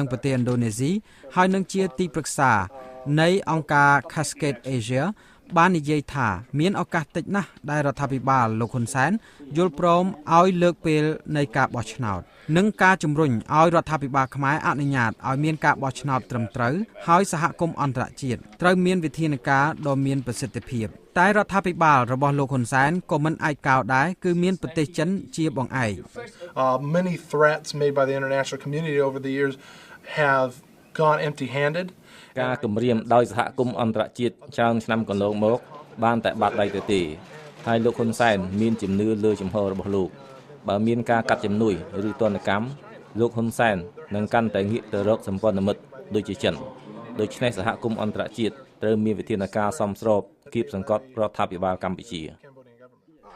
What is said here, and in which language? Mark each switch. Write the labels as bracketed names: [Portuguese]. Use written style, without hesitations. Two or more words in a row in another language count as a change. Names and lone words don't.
[Khmer] ប្រទេសឥណ្ឌូនេស៊ីហើយនឹងជាទីប្រឹក្សានៃអង្គការ Cascade Asia បាននិយាយថាមានឱកាសតិចណាស់ដែលរដ្ឋាភិបាលលោកហ៊ុនសែនយល់ព្រមឲ្យលើកពេលនៃការបោះឆ្នោតនិងការជំរុញឲ្យរដ្ឋាភិបាលខ្មែរអនុញ្ញាតឲ្យមានការបោះឆ្នោតត្រឹមត្រូវហើយសហគមន៍អន្តរជាតិត្រូវមានវិធានការដ៏មានប្រសិទ្ធភាពតែរដ្ឋាភិបាលរបស់លោកហ៊ុនសែនក៏មិនឯកោដែរគឺមានប្រទេសចិនជាបង្អែក [English] Many threats made by the international community over the years have gone empty-handed [Khmer] ការគម្រាមដោយសហគមន៍អន្តរជាតិច្រើនឆ្នាំកន្លងមកបានតែបាត់ដៃទៅទេហើយលោកហ៊ុនសែនមានជំនឿលើជំហររបស់លោកបើមានការកាត់ជំនួយឬទណ្ឌកម្មលោកហ៊ុនសែននឹងកាន់តែងាកទៅរកសម្ព័ន្ធមិត្តដូចជាចិនដូច្នេះសហគមន៍អន្តរជាតិត្រូវមានវិធានការសមស្របគៀបសង្កត់រដ្ឋាភិបាលកម្ពុជា